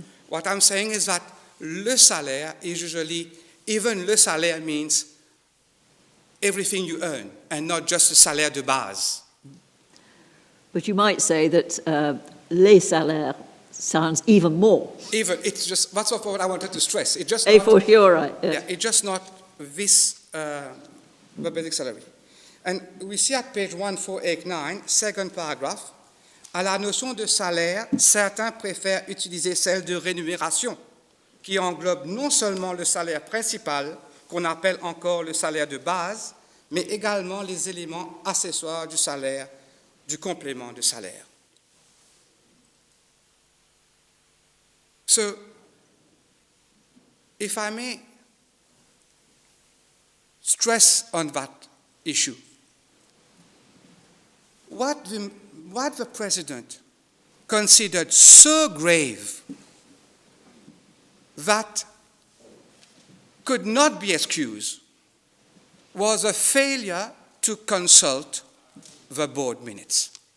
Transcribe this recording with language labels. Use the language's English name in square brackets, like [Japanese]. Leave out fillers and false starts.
[English] What I'm saying is that le salaire is usually, even le salaire means everything you earn, and not just the salaire de base. But you might say that les salaires sounds even more. Even, it's just, that's what I wanted to stress. It's just A not, for sure, right? Yes. yeah, it's just not this, the basic salary. And we see at page 1489, second paragraph, [French] à la notion de salaire, certains préfèrent utiliser celle de rémunération, qui englobe non seulement le salaire principal, qu'on appelle encore le salaire de base, mais également les éléments accessoires du salaire, du complément de salaire. [English] So, if I may stress on that issue, what the President considered so grave that could not be excused was a failure to consult the board minutes.